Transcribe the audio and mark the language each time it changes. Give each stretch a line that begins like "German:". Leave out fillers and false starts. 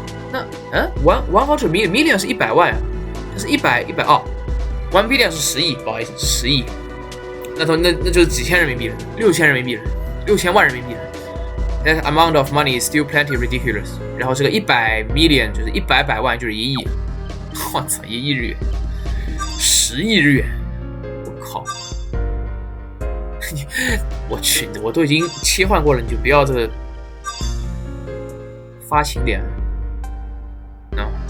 Chinese: 那
English: 100 million
Chinese: 是100万啊，这是100哦。
English: 1 billion
Chinese: 是10亿，不好意思，是10亿。那就是几千人民币了，6000人民币了，6000万人民币了。
English: That amount of money is still plenty ridiculous.
Chinese: 然后这个
English: 100 million
Chinese: 就是100万就是1亿。我操，1亿日元，10亿日元，我靠！我去，我都已经切换过了，你就不要这个发情点。
English: No，